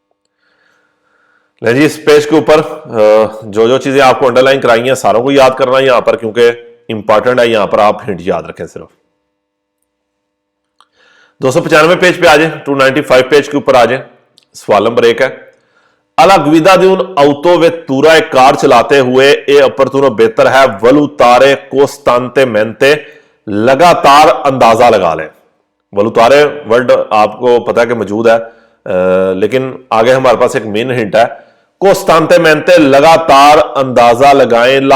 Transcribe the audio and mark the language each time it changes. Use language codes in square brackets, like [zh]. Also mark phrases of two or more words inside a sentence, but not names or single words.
[hi] ले जी, इस पेज के ऊपर जो जो चीजें आपको अंडरलाइन कराई हैं सारों को याद करना है यहां पर, क्योंकि इंपॉर्टेंट है, यहां पर आप हिंट याद रखें सिर्फ। 295 पेज पे आ जाए, 295 पेज के ऊपर आ जाए। सवाल नंबर 1 है, [it] alla guida di un autovettura, [hi] एक कार चलाते हुए [it] è opportuno [hi] बेहतर है [it] valutare costantemente, [hi] लगातार अंदाजा लगा लें। वलुतारे वर्ड आपको पता है कि मौजूद है, लेकिन आगे हमारे पास एक [en] main hint [hi] है, costantemente लगातार अंदाजा लगाएं ला